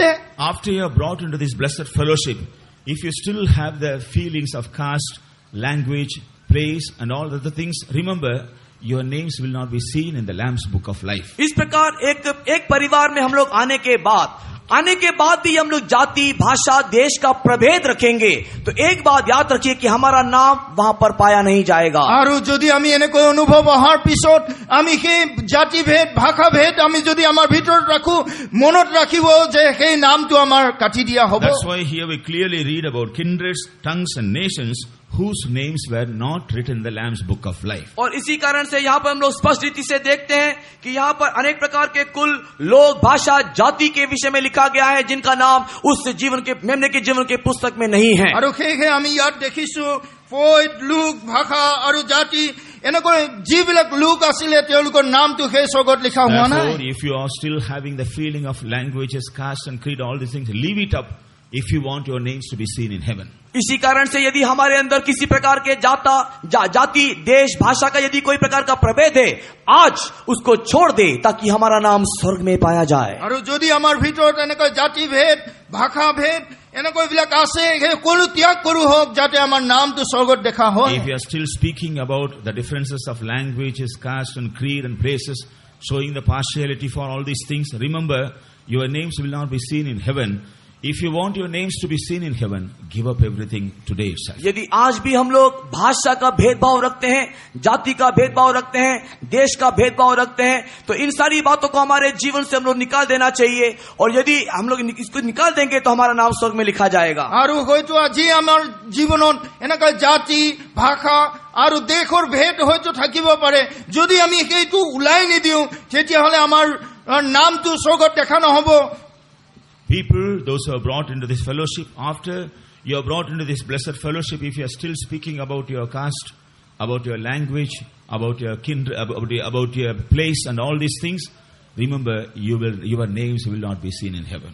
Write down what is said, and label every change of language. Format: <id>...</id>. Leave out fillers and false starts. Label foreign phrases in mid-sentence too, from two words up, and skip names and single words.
<en>After you are brought into this blessed fellowship, if you still have the feelings of caste, language, place and all other things, remember your names will not be seen in the Lamb's book of life.</en> <hi>इस प्रकार एक परिवार में हम लोग आने के बाद भी हम लोग जाति भाषा देश का प्रभेद रखेंगे तो एक बात याद रखिए कि हमारा नाम वहां पर पाया नहीं जाएगा।</hi> <as>আৰু যদি আমি এনেকৈ অনুভৱ অহাৰ পিছত আমি সেই জাতি ভেদ ভাষা ভেদ আমি যদি আমাৰ ভিতৰত ৰাখো, মনত ৰাখিব যে সেই নামটো আমাৰ কাটি দিয়া হ'ব।</as> <en>That's why here we clearly read about kindreds, tongues and nations whose names were not written in the Lamb's book of life.</en> <hi>और इसी कारण से यहाँ पर हम लोग स्पष्ट रीति से देखते हैं कि यहाँ पर अनेक प्रकार के कुल लोग भाषा जाति के विषय में लिखा गया है जिनका नाम उस जीवन के मेमने के जीवन के पुस्तक में नहीं है।</hi> <as>আৰু সেয়েহে আমি ইয়াত দেখিছো ফৈদ লোক ভাষা আৰু জাতি এনেকৈ যিবিলাক লোক আছিলে তেওঁলোকৰ নামটো সেই স্বৰ্গত লিখা হোৱা নাই।</as> <en>Therefore, if you are still having the feeling of languages, caste and creed, all these things, leave it up if you want your names to be seen in heaven.</en> <hi>इसी कारण से यदि हमारे अंदर किसी प्रकार के जाति देश भाषा का यदि कोई प्रकार का प्रभेद है, आज उसको छोड़ दे ताकि हमारा नाम स्वर्ग में पाया जाए।</hi> <as>আৰু যদি আমাৰ ভিতৰত এনেকৈ জাতি ভেদ ভাষা ভেদ এনেকৈ বিলাক আছে, সেই সকলো ত্যাগ কৰো হওক যাতে আমাৰ নামটো স্বৰ্গত দেখা হয়।</as> <en>If you are still speaking about the differences of languages, caste and creed and places, showing the partiality for all these things, remember your names will not be seen in heaven. If you want your names to be seen in heaven, give up everything today itself.</en> <hi>यदि आज भी हम लोग भाषा का भेदभाव रखते हैं, जाति का भेदभाव रखते हैं, देश का भेदभाव रखते हैं, तो इन सारी बातों को हमारे जीवन से हम लोग निकाल देना चाहिए। और यदि हम लोग इसको निकाल देंगे तो हमारा नाम स्वर्ग में लिखा जाएगा।</hi> <as>আৰু হয়তো আজি আমাৰ জীৱনত এনেকৈ জাতি ভাষা আৰু দেশৰ ভেদ হয়তো থাকিব পাৰে, যদি আমি সেইটো ওলাই নিদিওঁ তেতিয়াহ'লে আমাৰ নামটো স্বৰ্গত দেখা নহ'ব।</as> <en>People, those who are brought into this fellowship, after you are brought into this blessed fellowship, if you are still speaking about your caste, about your language, about your kindred, about your place and all these things, remember your names will not be seen in heaven.</en>